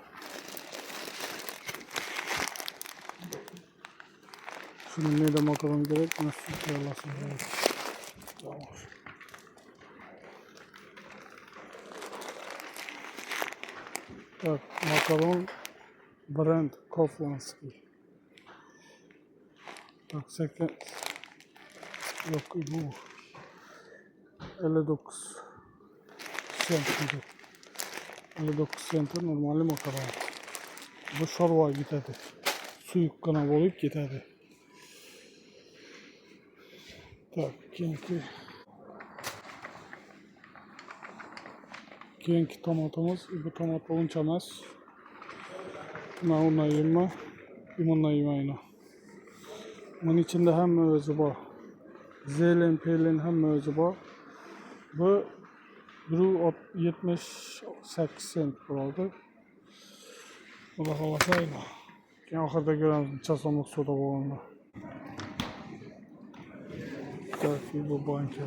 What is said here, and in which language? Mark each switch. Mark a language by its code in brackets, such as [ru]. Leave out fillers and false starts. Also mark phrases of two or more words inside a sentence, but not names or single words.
[uz] Shunga neda makaron kerak, mana shu tayyorlashim. Tamam. Так, makaron brend Koflanskiy. Так, yok bu 59 sent idi. 59 sent normal makaron. Bu şorva gitadi. Suyuqqina bo'lib ketadi. Так, keyingi tomatimiz, bu tomat uncha emas. Bundan yema, bundan yemayman. Bunun içinde hamma o'zi bor. Zelen, pelin hamma o'zi bor. Bu 1,78 sent bo'ldi. Xudo xolasa, keyin oxirida ko'ramiz necha so'mlik soda bo'lganda. Так, bu banka.